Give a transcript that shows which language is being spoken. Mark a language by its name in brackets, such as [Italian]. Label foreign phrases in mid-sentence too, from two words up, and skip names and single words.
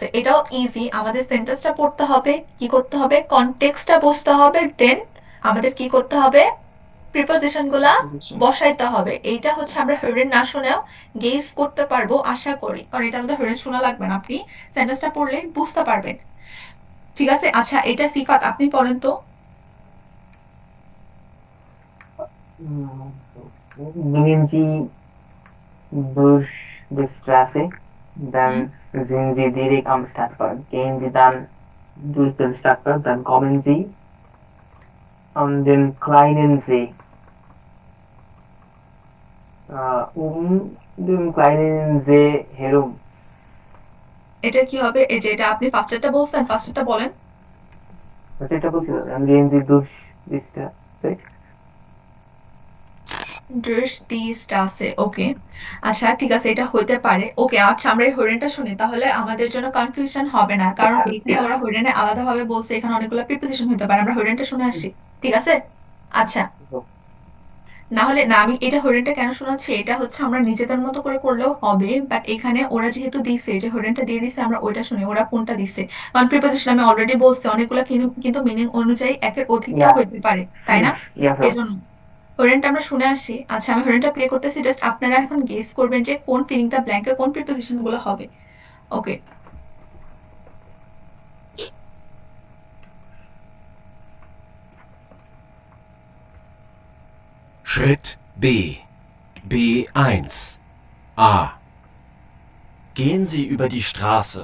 [Bangla] এটাও ইজি, আমাদের সেন্টেন্সটা পড়তে হবে, কি করতে হবে, কনটেক্সটটা বুঝতে হবে, দেন আমাদের কি করতে হবে, প্রিপোজিশন গুলা বসাইতে হবে। এইটা হচ্ছে আমরা হেরেন না শুনেও গেস করতে পারবো আশা করি, কারণ এটা আমাদের হেরেন শোনা লাগবে না, আপনি সেন্টেন্সটা পড়লে বুঝতে পারবেন। ঠিক আছে, আচ্ছা এটা সিফাত আপনি পড়েন তো। [German] Gehen Sie durch die Straße, dann sind Sie direkt am Stadtpark. Gehen Sie dann durch den Stadtpark, dann kommen Sie an den kleinen See. Um den kleinen See herum. [Bangla] এটা কি হবে, এই যে এটা আপনি ফার্স্টেরটা বলছেন, ফার্স্টেরটা বলেন। যেটা বলছিলাম, [German] dann gehen Sie durch die Straße. durch die Straße, [Bangla] ওকে। আচ্ছা ঠিক আছে, এটা হইতে পারে। ওকে, আচ্ছা আমরা এই হরিণটা শুনি, তাহলে আমাদের জন্য কনফিউশন হবে না, কারণ এখানে ওরা হরিণে আলাদাভাবে বলছে, এখানে অনেকগুলো প্রিপোজিশন হতে পারে। আমরা হরিণটা শুনে আসি, ঠিক আছে? আচ্ছা, না হলে না, আমি এটা হরিণটা কেন শোনাচ্ছি, এটা হচ্ছে আমরা নিজেদের মতো করে করলেও হবে, বাট এখানে ওরা যেহেতু দিছে, যে হরিণটা দিয়ে দিছে, আমরা ওইটা শুনি ওরা কোনটা দিছে। কারণ প্রিপোজিশন আমি অলরেডি বলছি অনেকগুলো কিন্তু মিনিং অনুযায়ী একের অধিকটাও হইতে পারে, তাই না? এই জন্য হরিণটা আমরা শুনে আসি। আচ্ছা আমি হরিণটা প্লে করতেছি, জাস্ট আপনারা এখন গেস করবেন যে কোন [English] filling the blank [Bangla] কোন প্রিপোজিশন গুলো হবে। ওকে, [German] Schritt B. B1. A. Gehen Sie über die Straße.